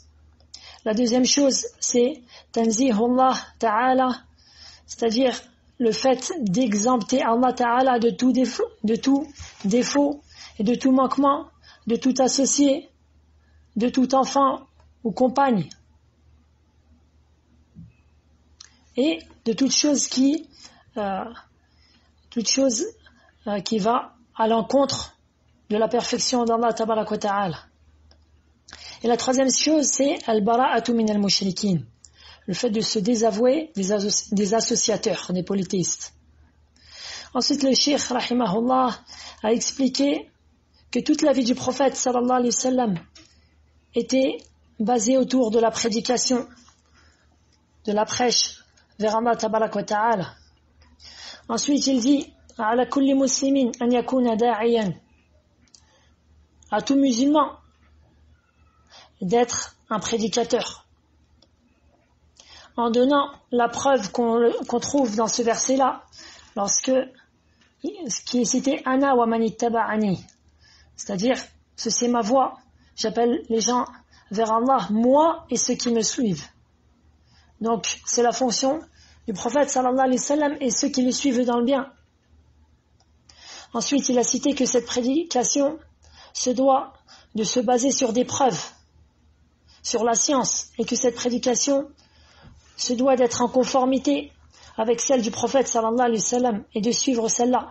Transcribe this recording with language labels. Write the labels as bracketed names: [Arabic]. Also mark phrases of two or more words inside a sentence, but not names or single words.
[French] La deuxième chose, c'est [Arabic] تنزيه الله تعالى, [French] c'est-à-dire le fait d'exempter [Arabic] الله تعالى [French] de tout défaut et de tout manquement, de tout associé, de tout enfant ou compagne, et de toute chose qui va à l'encontre de la perfection d'Allah [Arabic] تبارك وتعالى. [French] Et la troisième chose, c'est [Arabic] البراءة من المشركين, [French] le fait de se désavouer des associateurs, des polythéistes. Ensuite, le cheikh, rahimahullah, a expliqué que toute la vie du prophète, [Arabic] صلى الله عليه وسلم, [French] était basée autour de la prédication, de la prêche vers [Arabic] الله تبارك وتعالى. [French] Ensuite, il dit [Arabic] على كل مسلم أن يكون داعيا, [French] à tout musulman d'être un prédicateur, en donnant la preuve qu'on trouve dans ce verset-là, qui est cité [Arabic] أنا ومن اتبعني, [French] c'est-à-dire ceci est ma voix, j'appelle les gens vers Allah, moi et ceux qui me suivent. Donc c'est la fonction du prophète [Arabic] صلى الله عليه وسلم [French] et ceux qui le suivent dans le bien. Ensuite, il a cité que cette prédication se doit de se baser sur des preuves, sur la science, et que cette prédication se doit d'être en conformité avec celle du prophète [Arabic] صلى الله عليه وسلم [French] et de suivre celle-là.